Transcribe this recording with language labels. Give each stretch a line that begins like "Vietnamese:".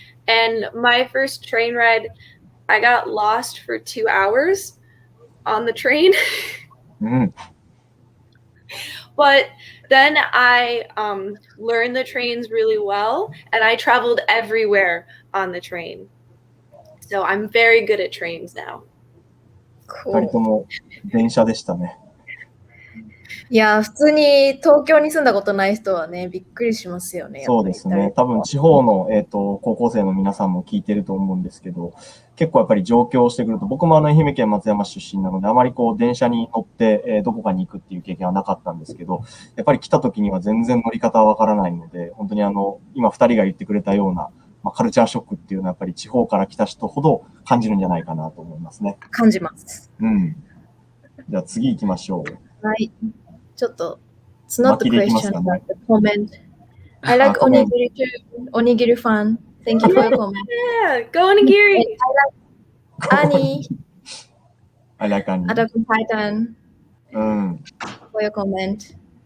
English: And my first train ride, I got lost for 2 hours on the train. But then I learned the trains really well, and I traveled everywhere on the train. So I'm very good at trains now.
Japanese: 2人とも電車でしたね。いや、普通に東京に住んだことない人はね、びっくりしますよね。そうですね。多分地方の、高校生の皆さんも聞いてると思うんですけど、結構やっぱり上京してくると、僕も愛媛県松山出身なので、あまり電車に乗って、どこかに行くっていう経験はなかったんですけど、やっぱり来た時には全然乗り方はわからないので、本当に今2人が言ってくれたような、カルチャーショックっていうのはやっぱり地方から来た人ほど感じるんじゃないかなと思いますね。感じます。じゃあ次行きましょう。はい。ちょっと、
English: it's not the question, but the comment. I like onigiri too. Onigiri fan. Thank you for your comment. Yeah, go onigiri. I like Annie. I like Annie. Attack on Titan. For your comment.